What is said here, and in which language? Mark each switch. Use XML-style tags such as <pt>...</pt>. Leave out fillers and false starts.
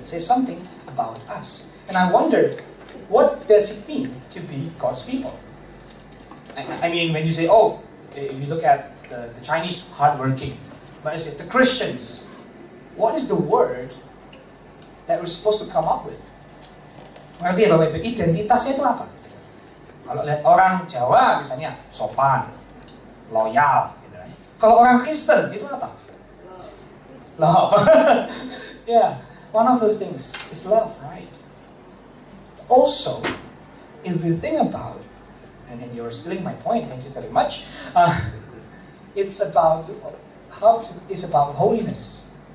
<en>Say something about us. And I wonder, what does it mean to be God's people? I mean, when you say, oh, if you look at the Chinese hardworking, but I say the Christians, what is the word that we're supposed to come up with?</en> <id>Ngerti ya Bapak Ibu, identitasnya itu apa? Kalau lihat orang Jawa misalnya, sopan, loyal. Gitu. Kalau orang Kristen, itu apa? Love.</id> <en>Yeah, one of those things is love, right? Also, if you think about, and you're stealing my point, thank you very much, it's about holiness.</en>